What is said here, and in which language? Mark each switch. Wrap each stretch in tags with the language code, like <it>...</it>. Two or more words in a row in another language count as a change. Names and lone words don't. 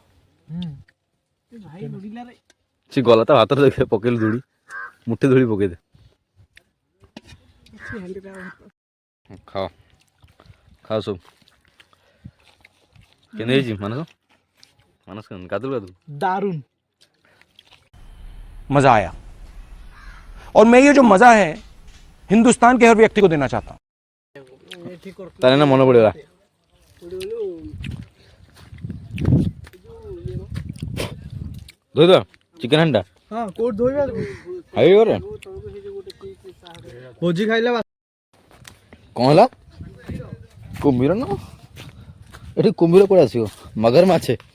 <or>ଭାଇ ଉଡ଼ିଲାରେ ସେ ଗଲା ତା ଭାତରେ ଦେଖେ ପକେଇଲୁ ଧୂଳି ମୁଠେ ଧୂଳି ପକେଇଦେ ହାଣ୍ଡିଟା ଖାଅ ଖାଅ ସବୁ କେମିତି ହେଇଛି ମାନସ ଗାଧୁ</or> <hi>दारुण मजा आया और मैं ये जो मजा है हिंदुस्तान के हर व्यक्ति को देना चाहता हूँ</hi> <or>ତାହେଲେ ନା ମନେ ପଡ଼ିଗଲା ଧୋଇଦବା ଚିକେନ ହାଣ୍ଡିଟା ହଁ କୋଉଠି ଧୋଇବା ଖାଇବି ଘରେ ଭୋଜି ଖାଇଲା କ'ଣ ହେଲା କୁମ୍ଭୀର ନା ଏଠି କୁମ୍ଭୀର କୁଆଡ଼େ ଆସିବ ମଗର ମାଛେ</or>